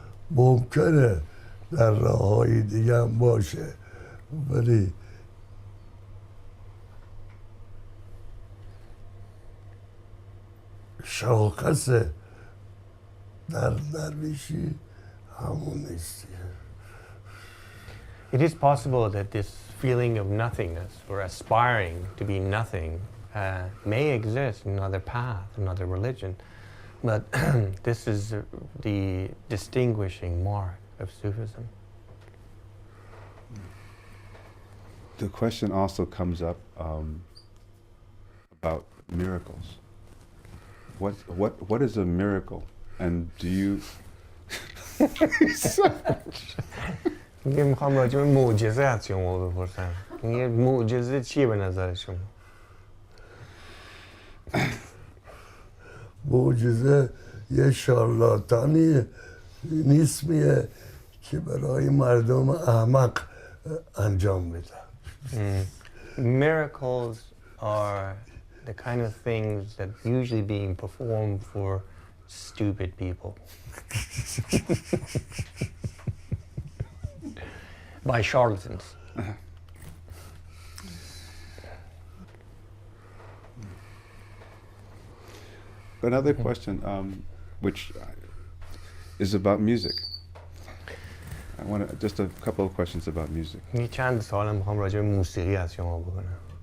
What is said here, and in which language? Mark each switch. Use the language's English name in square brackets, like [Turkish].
[Persian] ممکنه در راه‌های دیگه هم باشه ولی شاخص در درویشی همون نیستیه. [English] It is possible that this feeling of nothingness or aspiring to be nothing may exist in another path, another religion, but this is the distinguishing mark of Sufism. The question also comes up about miracles. What is a miracle, and do you? [Persian] میگه میخوام راجع به معجزه از شما بپرسم. میگه معجزه چیه به نظر شما؟ معجزه یه شارلاتانی نیسمیه که برای مردم احمق انجام میده. [English] Miracles are the kind of things that usually being performed for stupid people. By charlatans. Another question, which is about music. I want just a couple of questions about music. [Persian] چند سوال میخوام راجع به موسیقی از شما بکنم.